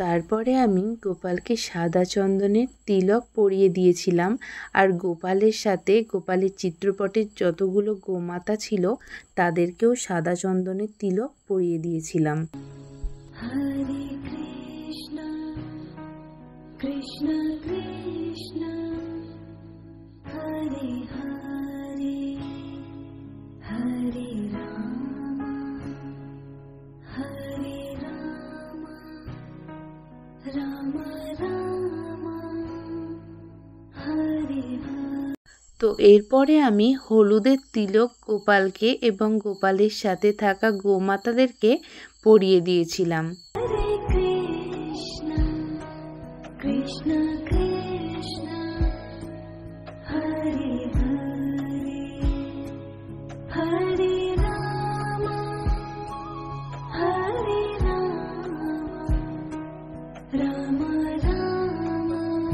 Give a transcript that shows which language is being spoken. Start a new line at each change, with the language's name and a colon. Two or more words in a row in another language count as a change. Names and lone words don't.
Bangla: এরপরে আমি গোপালকে সাদা চন্দনের তিলক পরিয়ে দিয়েছিলাম, আর গোপালের সাথে গোপালের চিত্রপটের যতগুলো গোমাতা ছিল তাদেরকেও সাদা চন্দনের তিলক পরিয়ে দিয়েছিলাম।
Sanskrit: Hare Krishna, Krishna Krishna, Hare Hare, Hare Rama, Hare Rama, Rama Rama, Hare Hare.
Bangla: তো এরপরে আমি হলুদের তিলক গোপালকে এবং গোপালের সাথে থাকা গোমাতাদেরকে পরিয়ে দিয়েছিলাম।
Sanskrit: Hare Krishna, Krishna Krishna, Hare Hare, Hare Rama, Hare Rama, Rama Rama,